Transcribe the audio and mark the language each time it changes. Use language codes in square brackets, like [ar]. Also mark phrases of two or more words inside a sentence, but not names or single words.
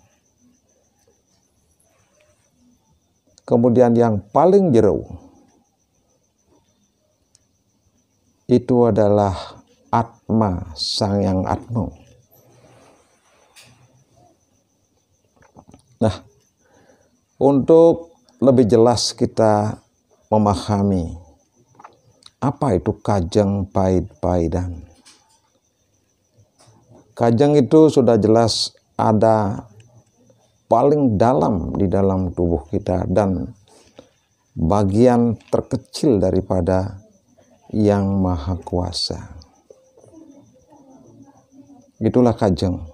[id] Kemudian yang paling jero itu adalah Atma Sang Yang Atma. Nah, untuk lebih jelas kita memahami apa itu kajeng pahit-pahitan, Kajang itu sudah jelas ada paling dalam di dalam tubuh kita dan bagian terkecil daripada Yang Maha Kuasa. Itulah kajang.